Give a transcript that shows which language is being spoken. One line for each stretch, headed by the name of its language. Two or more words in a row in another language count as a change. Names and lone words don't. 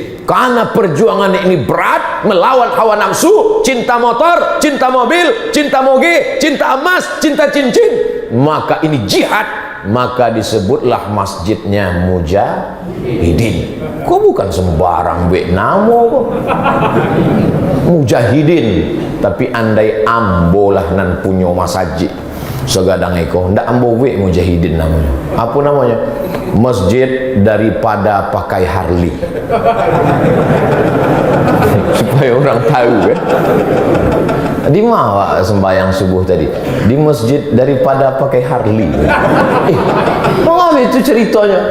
Indonesian: Karena perjuangan ini berat, melawan hawa nafsu, cinta motor, cinta mobil, cinta moge, cinta emas, cinta cincin, maka ini jihad. Maka disebutlah masjidnya Mujahidin.
Minangkabau: Kok bukan sembarang namo kok. Mujahidin. Tapi andai ambolah nan punyo masjid segadang eko, ndak ambo Mujahidin namanya.
Indonesian: Apa namanya? Masjid daripada pakai Harley. Supaya orang tahu kan. Di mana sembahyang subuh tadi? Di masjid daripada pakai Harley. Mengapa itu ceritanya?